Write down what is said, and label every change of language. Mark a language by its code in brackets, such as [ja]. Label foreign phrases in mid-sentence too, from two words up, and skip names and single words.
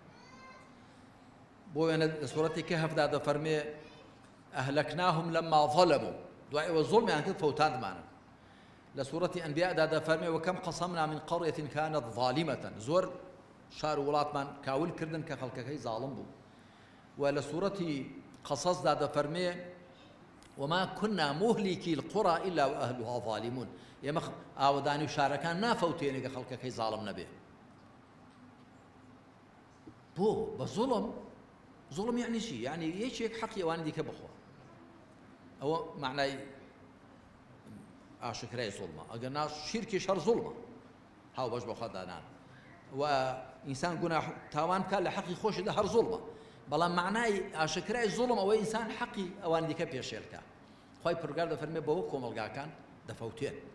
[ckb] بۆ وێنە لە سوورەتی کەهفدا دەفەرمێ [ar] ئەهلەکناهم لەما ظەلەموا [ckb] دوای ئەوە زوڵمیان کرد فەوتاندمانن لە سوورەتی ئەنبیادا دەفەرمێ [ar] وەکەم قەسەمنا من قەڕیەة کانت ظالمة [ckb] زۆر شار و وڵاتمان کاول کردن کە خەڵکەکەی زاڵم بوو و لە سوورەتی قەسەسدا دەفەرمێ [ar] وما كنا مهلكي القرى إلا وأهلها ظالمون [ckb] ئێمە ئاوەدانی و شارەکان نافەوتێنێ کە خەڵکەکەی زاڵم نەبێ بۆ بە زوڵم یعنی چی؟ یعنی یەکێک حەقی ئەوانی دیکە بخۆ ئەوە معنای ئاشکرای زوڵمە ئەگەر نا شیرکیش هەر زوڵمە هاو بەش بەخوا دانان و ئینسان گوناح تاوان بکات لە حەقی خۆشیدا هەر زوڵمە بەڵام معنای ئاشکرای زوڵم ئەوەی ئینسان حەقی ئەوانی دیکە پێشێل بکات خوای پروردگار دەفەرمێ بەوە کۆمەڵگاکان دەفەوتێن